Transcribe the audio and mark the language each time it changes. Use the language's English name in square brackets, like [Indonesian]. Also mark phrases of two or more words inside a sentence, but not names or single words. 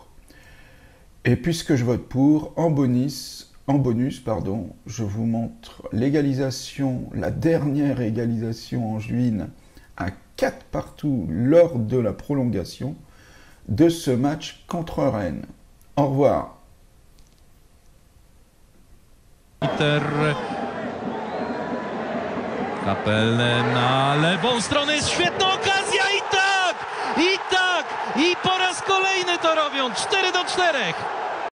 [French] Et puisque je vote pour, en bonus, je vous montre l'égalisation, la dernière égalisation angevine à 4 partout lors de la prolongation de ce match contre Rennes. Au revoir. [Polish] Kapelny na lewą stronę, jest świetna okazja i tak! I po raz kolejny to robią, 4-4.